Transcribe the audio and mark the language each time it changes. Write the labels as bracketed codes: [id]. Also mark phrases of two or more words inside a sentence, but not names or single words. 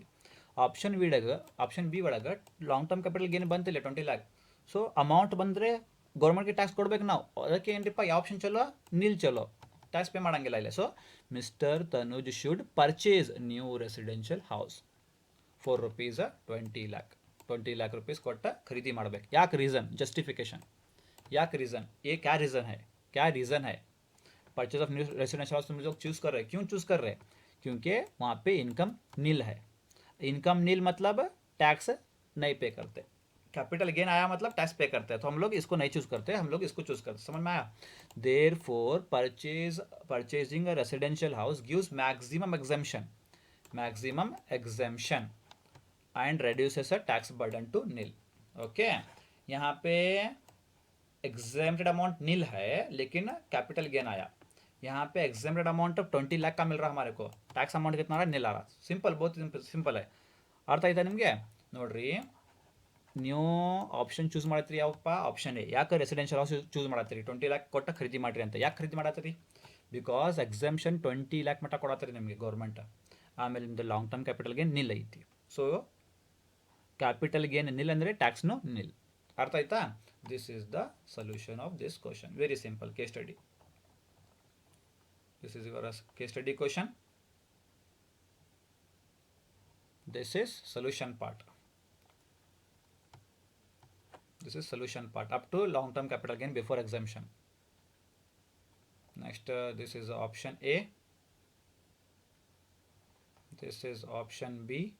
[kn] ಆಪ್ಷನ್ ಬಿ ಒಳಗೆ [en] long term capital gain [kn] ಬಂತಿಲ್ಲ 20 lakh, [en] so amount [kn] ಬಂದರೆ ಗೌರ್ಮೆಂಟ್ಗೆ ಟ್ಯಾಕ್ಸ್ ಕೊಡ್ಬೇಕು ನಾವು. ಅದಕ್ಕೆ ಏನ್ರಿಪ್ಪ, ಯಾವ ಆಪ್ಷನ್ ಚಲೋ, ನಿಲ್ ಚಲೋ, [en] tax pay [kn] ಮಾಡೋಂಗಿಲ್ಲ ಇಲ್ಲ. [en] So Mister Tanuj should purchase new residential house for rupees 20 lakh. [kn] 20 lakh रुपीज़ ಕೊಟ್ಟ ಖರೀದಿ ಮಾಡಬೇಕು. ಯಾಕೆ ರೀಸನ್, ಜಸ್ಟಿಫಿಕೇಶನ್, ಯಾಕೆ ರೀಸನ್, [hi] ये क्या रीज़न है, क्या रीज़न है [en] purchase of new residential house [hi] तुम लोग चूज़ कर रहे, क्यों चूज़ कर रहे, क्योंकि वहाँ पे इनकम नील है. इनकम नील मतलब टैक्स नहीं पे करते, [en] capital gain [hi] आया मतलब टैक्स पे करते हैं, तो हम लोग इसको नहीं चूज़ करते, हम लोग इसको चूज़ करते. समझ में आया. [en] Therefore purchasing a residential house gives maximum exemption and reduces a tax burden to nil. [hi] ओके, यहाँ पे [en] exempted amount [hi] नील है लेकिन [en] capital gain [hi] आया. यहाँ पे [en] exempted amount [hi] 20 lakh का मिल रहा हमारे को, [en] tax amount [hi] कितना आ रहा है, नील आ रहा. सिंपल, बहुत सिंपल है. [kn] ಅರ್ಥ ಆಯ್ತಾ ನಿಮಗೆ. ನೋಡ್ರಿ, ನೀವು [en] option choose [kn] ಮಾಡತ್ತೀರಿ ಯಾವಪ್ಪ, [en] option A. [kn] ಯಾಕೆ [en] residential house choose [kn] ಮಾಡತ್ತೀರಿ, 20 lakh ಕೊಟ್ಟು ಖರೀದಿ ಮಾಡಿರಿ ಅಂತ. ಯಾಕೆ ಖರೀದಿ ಮಾಡತ್ತೀರಿ, [en] because exemption [kn] 20 lakh ಮಟ್ಟ ಕೊಡತ್ತೀರಿ ನಿಮಗೆ ಗೌರ್ಮೆಂಟ್. ಆಮೇಲೆ ನಿಮ್ಮದು [en] long term capital gain nil [kn] ಐತಿ. [en] so capital gain nil [kn] ಅಂದರೆ ಟ್ಯಾಕ್ಸ್ನು ನಿಲ್. ಅರ್ಥ ಆಯ್ತಾ. [en] This is the solution of this question. Very simple case study. This is your case study question. This is solution part. This is solution part up to long term capital gain before exemption. Next, this is option A. This is option B.